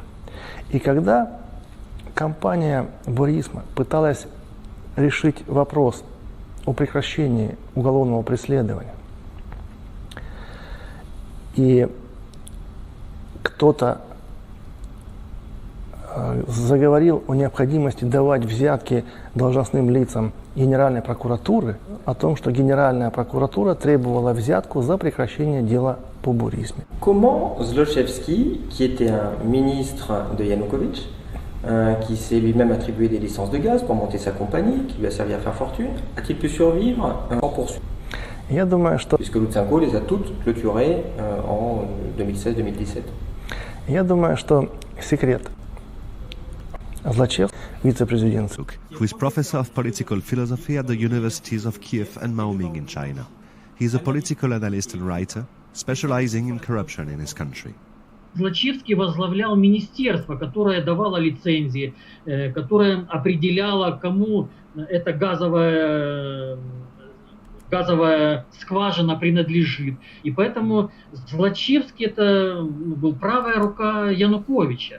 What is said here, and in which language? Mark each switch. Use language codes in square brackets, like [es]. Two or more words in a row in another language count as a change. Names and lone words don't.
[ru] И когда компания Burisma пыталась решить вопрос о прекращении уголовного преследования, и кто-то заговорил о необходимости давать взятки должностным лицам Генеральной прокуратуры, о том, что Генеральная прокуратура требовала взятку за прекращение дела по Burisma. [fr] Comment Zlochevsky, qui était un ministre de Yanukovych, qui s'est lui-même attribué des licences de gaz pour monter sa compagnie, qui lui a servi à faire fortune, a-t-il pu survivre sans poursuite? [ru] Я думаю, что... [fr] Puisque Lutsenko les a toutes clôturées en 2016-2017. [ru] Я думаю, что секрет Zlochevsky, [en] vice-president, who is professor of political philosophy at the universities of Kiev and Maoming in China. He is a political analyst and writer, specializing in corruption in his country. [ru] Злочевский возглавлял министерство, которое давало лицензии, которое определяло, кому эта газовая скважина принадлежит. И поэтому Злочевский это был правая рука Януковича.